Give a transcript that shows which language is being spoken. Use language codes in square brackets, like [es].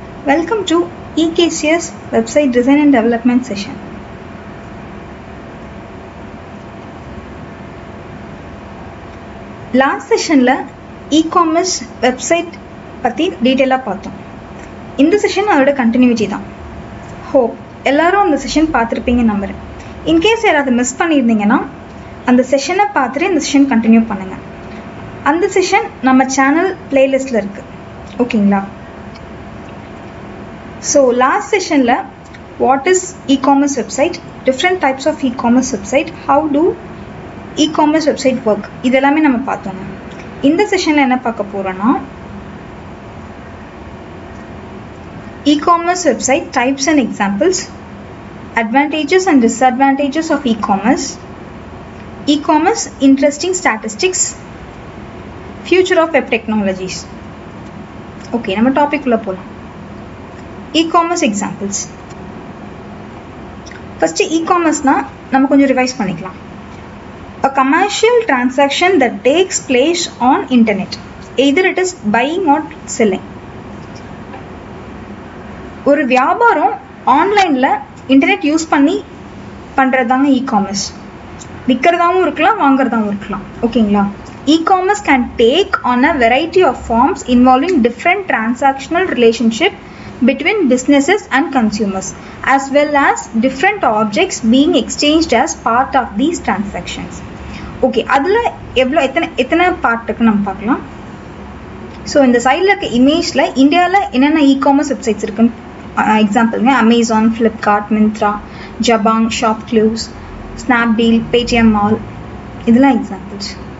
[en] Welcome to EKCS website design and development session. [ta] Last session la e-commerce website பத்தி டீடைலா பார்த்தோம். இந்த session அதோட continuity தான். ஹோப் எல்லாரும் அந்த செஷன் பார்த்துருப்பீங்க நம்புறேன். இன்கேஸ் யாராவது மிஸ் பண்ணியிருந்தீங்கன்னா அந்த செஷனை பார்த்துட்டு இந்த செஷன் கண்டினியூ பண்ணுங்க. அந்த செஷன் நம்ம சேனல் பிளேலிஸ்ட்ல இருக்கு. ஓகேங்களா? [en] so last செஷன்ல what is e-commerce website, different types of e-commerce website, how do e-commerce website work, [ta] இதெல்லாமே நம்ம பார்த்தோங்க. இந்த செஷன்ல என்ன பார்க்க போறோம்னா [en] e-commerce website types and examples, advantages and disadvantages of e-commerce, e-commerce interesting statistics, future of web technologies. [ta] Okay, நம்ம topic உள்ள போலாம். e-commerce examples. First e-commerce na நம்ம கொஞ்சம் ரிவைஸ் பண்ணிக்கலாம். [en] A commercial transaction that takes place on internet, either it is buying or selling. [ta] ஒரு வியாபாரம் ஆன்லைன்ல internet use பண்ணி பண்றதாங்க e-commerce. விற்கிறதாவும் இருக்கலாம், வாங்குறதாவும் இருக்கலாம். ஓகேங்களா? [en] E-commerce can take on a variety of forms involving different transactional relationship between businesses and consumers, as well as different objects being exchanged as part of these transactions. [ta] Okay, அதுல எத்தனை part இருக்கு நம்ம பார்க்கலாம். So இந்த சைடில் இருக்க இமேஜ்ல இந்தியாவில் என்னென்ன e-commerce வெப்சைட்ஸ் இருக்குன்னு எக்ஸாம்பிள்ங்க Amazon, Flipkart, Myntra, Jabong, ShopClues, Snapdeal, Paytm mall, இதெல்லாம் எக்ஸாம்பிள்ஸ்.